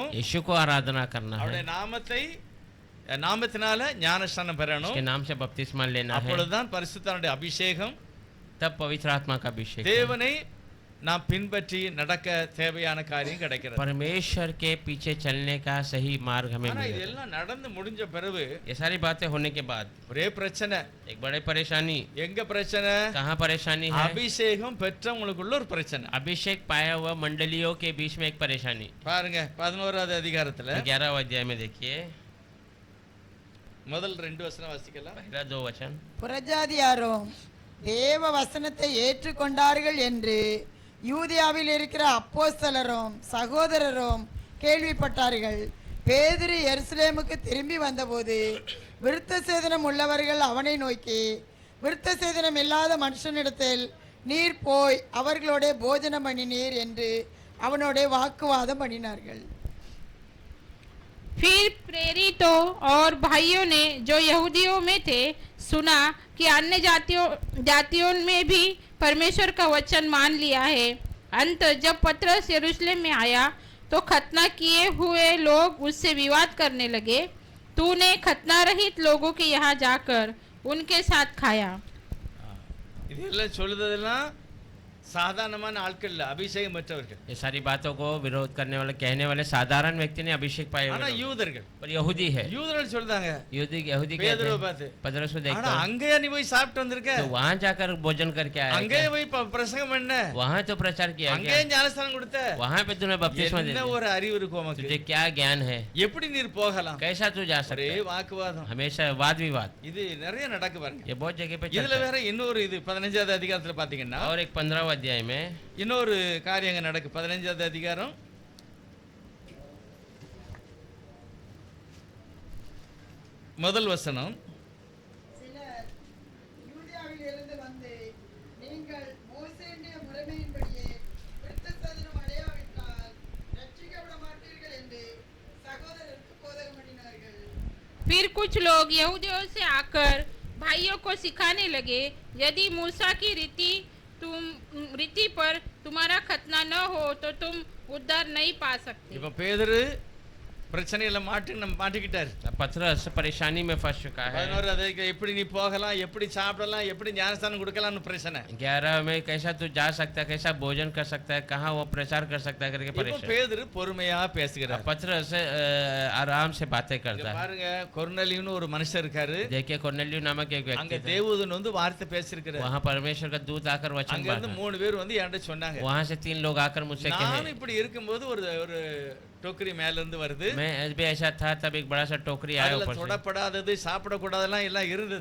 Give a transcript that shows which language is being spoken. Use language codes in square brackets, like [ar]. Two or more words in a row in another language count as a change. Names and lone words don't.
[hi] यीशु को आराधना करना [ta] அவருடைய [hi] है, [ta] நாமத்தை நாமத்தினால ஞானஸ்நானம் பெறணும். [hi] उसके नाम से बपतिस्मा लेना है, [ta] அப்பொழுதுதான் பரிசுத்தனுடைய அபிஷேகம், [hi] तब पवित्र आत्मा का अभिषेक है। [ta] தேவனை நாம் பின்பற்றி நடக்க தேவையான காரியம் கிடைக்கிறது. [hi] परमेश्वर के पीछे चलने का सही मार्ग हमें [ta] ஆனா [hi] मिलेगा। [ta] இதெல்லாம் நடந்து முடிஞ்ச பிறகு [hi] ये सारी बातें होने के बाद [ta] ஒரே பிரச்சனை. [hi] एक बड़ी परेशानी। [ta] எங்க பிரச்சனை? [hi] कहाँ परेशानी है? [ta] அபிஷேகம் பெற்றவங்களுக்குள்ள ஒரு பிரச்சனை. [hi] अभिषेक पाया हुआ मंडलियों के बीच में एक परेशानी। [ta] பாருங்க 11வது அதிகாரத்துல [hi] 11वें अध्याय में देखिए, [ta] முதல் 2 வசனம் வாசிக்கலாம். [hi] पहला 2 वचन। [ta] புறஜாதியாரும் தேவ வசனத்தை ஏற்றுக்கொண்டார்கள் என்று யூதேயாவில் இருக்கிற அப்போஸ்தலரும் சகோதரரும் கேள்விப்பட்டார்கள். பேதுரு எருசலேமுக்கு திரும்பி வந்தபோது விருத்த சேதனம் உள்ளவர்கள் அவனை நோக்கி, விருத்த சேதனம் இல்லாத மனுஷனிடத்தில் நீர் போய் அவர்களோட போஜனம் பண்ணினீர் என்று அவனோட வாக்குவாதம் பண்ணினார்கள். [hi] पहला 2 वचन। और वे सब एक साथ मिलकर उनसे कहा, क्या हम भी यीशु मसीह के नाम से बपतिस्मा लें? उन्होंने कहा, हम तो यीशु मसीह के नाम से बपतिस्मा लिए हैं। फिर प्रेरितों और भाइयों ने जो यहूदियों में थे सुना कि अन्य जातियों में भी परमेश्वर का वचन मान लिया है। अंत जब पतरस यरूशलेम में आया तो खतना किए हुए लोग उससे विवाद करने लगे। तूने खतना रहित लोगों के यहाँ जाकर उनके साथ खाया। [ta] இதெல்லாம் சொல்லுதெல்லாம் சாதாரணமான ஆட்கள் இல்ல, அபிஷேகம் பெற்றவர்கள். [hi] ये सारी बातों को विरोध करने वाले कहने वाले साधारण व्यक्ति ने अभिषेक पाए हुए [ta] ஆனா [hi] लोग। [ta] யூதர்கள் [hi] पर यहूदी है, [ta] யூதர்கள் சொல்றாங்க [hi] यहूदी कहते [ta] பேதுருவை [hi] हैं, [ta] பார்த்து, [hi] पतरस को [ta] ஆனா [hi] देखकर [ta] அங்கேயே நீ போய் சாப்பிட்டு வந்திருக்க, [hi] तो वहां जाकर भोजन करके आया [ta] அங்கேயே [hi] क्या? [ta] போய் பிரசங்கம் பண்ண, [hi] वहां तो प्रचार किया क्या? [ta] அங்கேயே ஞானஸ்தானம் கொடுத்த, [hi] वहां पे तूने बपतिस्मा दे [ta] என்ன [hi] दिया। [ta] ஒரு அறிவு இருக்கும் உமக்கு, [hi] तुझे क्या ज्ञान है? [ta] எப்படி நீர் போகலாம்? [hi] कैसा तू जा सकता [ta] ஒரே [hi] है? [ta] வாக்குவாதம். [hi] हमेशा वाद विवाद [ta] இது நிறைய நடக்கு பாருங்க. [hi] ये बहुत जगह पे [ta] இதுல [hi] चलता [ta] வேற இன்னொரு இது 15வது அதிகாரத்துல பாத்தீங்கன்னா [hi] है। और एक 15वें अध्याय में [ta] இன்னொரு காரியங்க நடக்கு. 15வது அதிகாரம் முதல் வசனம். சிலர் யூதேயாவில் இருந்து வந்து நீங்கள் மோசேயுடைய முறைமையின்படியே விருத்தசேதனம் அடையாவிட்டால் ரட்சிக்கப்பட மாட்டீர்கள் என்று சகோதரருக்கு போதகம் பண்ணினார்கள். [hi] फिर कुछ लोग यहूदियों से आकर भाइयों को सिखाने लगे, यदि मूसा की रीति पर तुम्हारा खतना न हो तो तुम उद्धार नहीं पा सकते। [ta] இப்ப பேதுரு பிரச்சனையில மாட்டிக்கிட்டாரு. [hi] पतरस परेशानी में फंस चुका है। [ta] 11 அதிகாரம் எப்படி நீ போகலாம், எப்படி சாப்பிடலாம், எப்படி ஞானஸ்தானம் கொடுக்கலாம்னு பிரச்சனை. [hi] 11 में कैसा तू जा सकता है, कैसा भोजन कर सकता है, कहाँ वो प्रचार कर सकता है करके [ta] இப்ப [hi] परेशान। [ta] பேதுரு பொறுமையா பேசுகிறார். [hi] पतरस आराम से बातें [ta] இங்க [hi] करता है। [ta] பாருங்க, கொர்நேலியுன்னு ஒரு மனுஷர் இருக்காரு. [hi] देखिए कोर्नेलियो नामक एक [ta] அங்க [hi] व्यक्ति था। [ta] தேவதூதன் வந்து வார்த்தை பேசியிருக்கிறார். [hi] वहाँ परमेश्वर का दूत आकर वचन [ta] அங்க இருந்து [hi] बांधा। [ta] 3 பேர் வந்து என்கிட்ட சொன்னாங்க, [hi] वहाँ से 3 लोग आकर मुझसे [ta] நானும் [hi] कहे, [ta] இப்படி இருக்கும்போது ஒரு ஒரு டோக்கரி மேல இருந்து வருது. [hi] मैं भी ऐसा था, तब एक बड़ा सा टोकरी आया [ta] அதுல [hi] ऊपर से। [ta] தொடப்படாதது, சாப்பிடக்கூடாதெல்லாம் எல்லாம் இருந்தது.